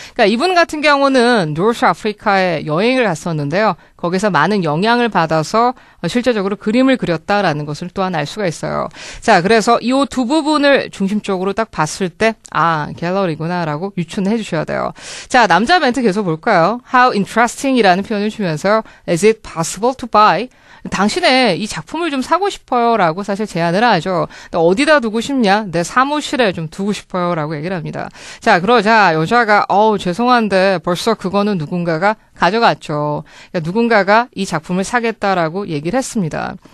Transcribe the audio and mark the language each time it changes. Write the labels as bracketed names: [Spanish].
[Korean] 그러니까 이분 같은 경우는 노스 아프리카에 여행을 갔었는데요. 거기서 많은 영향을 받아서 실제적으로 그림을 그렸다라는 것을 또한 알 수가 있어요. 자, 그래서 이 두 부분을 중심적으로 딱 봤을 때 갤러리구나라고 유추는 해주셔야 돼요. 자, 남자 멘트 계속 볼까요? [English] How interesting이라는 [Korean] 표현을 주면서 [English] Is it possible to buy? [Korean] 당신의 이 작품을 좀 사고 싶어요 라고 사실 제안을 하죠. 어디다 두고 싶냐? 내 사무실에 좀 두고 싶어요 라고 얘기를 합니다. 자, 그러자 여자가 죄송한데 벌써 그거는 누군가가 가져갔죠. 그러니까 누군가가 이 작품을 사겠다라고 얘기를 했습니다.